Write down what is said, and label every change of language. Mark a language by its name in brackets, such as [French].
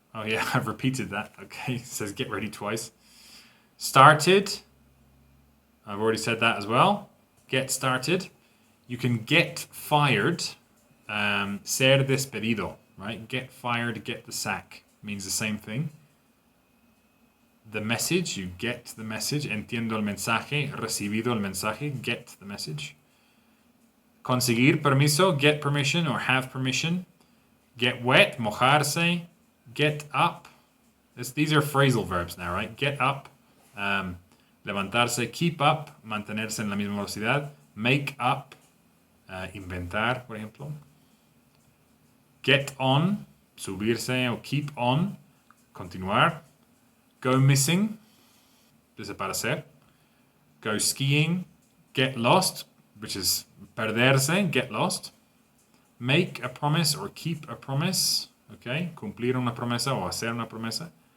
[English] Oh yeah, I've repeated that. Okay, it says get ready twice. Started, I've already said that as well. Get started. You can get fired, [Spanish] ser despedido, [English] right? Get fired, get the sack, means the same thing. The message, you get the message. [Spanish] Entiendo el mensaje, recibido el mensaje, [English] get the message. [Spanish] Conseguir permiso, [English] get permission or have permission. Get wet, mojarse. Get up. These are phrasal verbs now, right? Get up, [Spanish] levantarse, [English] keep up, [Spanish] mantenerse en la misma velocidad. [English] Make up, [Spanish] inventar, por ejemplo. [English] Get on, subirse o keep on, continuar. Go missing, desaparecer. Go skiing, get lost, which is perderse, get lost. Make a promise or keep a promise, okay? [Spanish] Cumplir una promesa o hacer una promesa.